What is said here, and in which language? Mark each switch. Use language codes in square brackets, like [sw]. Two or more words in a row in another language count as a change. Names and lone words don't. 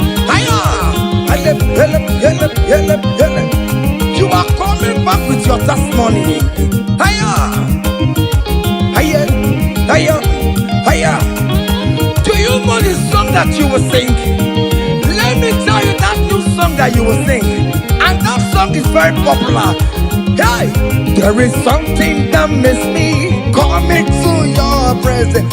[en] Hiya! Yelep, yelep, yelep, yelep, yelep. You are coming back with your testimony. Hiya! Hiya! Hiya! Hiya! Do you know the song that you will sing? Let me tell you that new song that you will sing. And that song is very popular. Hey, there is something that makes me come into your presence.